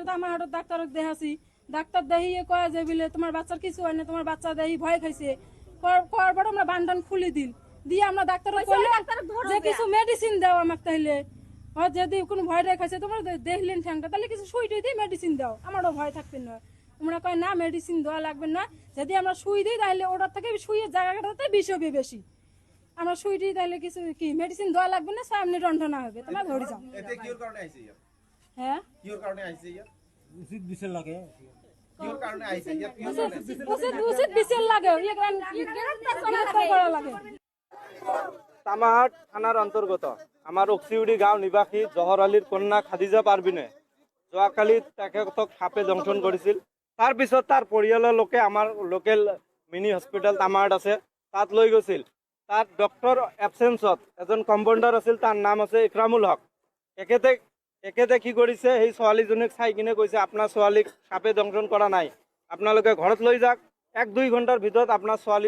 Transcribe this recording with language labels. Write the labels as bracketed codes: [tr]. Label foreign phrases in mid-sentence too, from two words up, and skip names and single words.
[bn] তো আমার হঠাৎ ডাক্তারক দেখাছি ডাক্তার দেখিয়ে কয় যে বলে তোমার বাচ্চার কিছু হয় না তোমার বাচ্চা দেখি ভয় খাইছে করার পর আমরা বান্ধান খুলি দিল দিয়ে আমরা ডাক্তার যে কিছু মেডিসিন দাও আমাকে তাহলে যদি কোনো ভয় রেখাইছে তোমরা দেখলেন ঠ্যাংটা তাহলে কিছু সুই টুই দিয়ে মেডিসিন দাও আমারও ভয় থাকবে না তোমরা কয় না মেডিসিন দেওয়া লাগবে না যদি আমরা সুই দিই তাহলে ওটার থেকে সুইয়ের জায়গাটাতে বিষ হবে বেশি আমরা সুই দিই তাহলে কিছু কি মেডিসিন দেওয়া লাগবে না সামনে রন্ধনা হবে তোমরা ধরে যাও হ্যাঁ উচিত বিচার লাগে উচিত বিচার লাগে লাগে [as] তামাহাট থানার অন্তর্গত আমার অক্সিউডি গাঁও নিবাসী জহর আলীর কন্যা খাদিজা পারবিনে যোৱাকালি তেখেতক সাপে দংশন কৰিছিল তাৰপিছত তাৰ পৰিয়ালৰ লোকে আমাৰ লোকেল মিনি হস্পিটেল তামাহাট আছে তাত লৈ গৈছিল তাত ডক্টৰ এবচেঞ্চত এজন কম্পাউণ্ডাৰ আছিল তাৰ নাম আছে ইকৰামুল হক তেখেতে কি কৰিছে সেই ছোৱালীজনীক চাই কিনে কৈছে আপোনাৰ ছোৱালীক সাপে দংশন কৰা নাই আপোনালোকে ঘৰত লৈ যাওক 1-2 ঘণ্টাৰ ভিতৰত আপোনাৰ ছোৱালী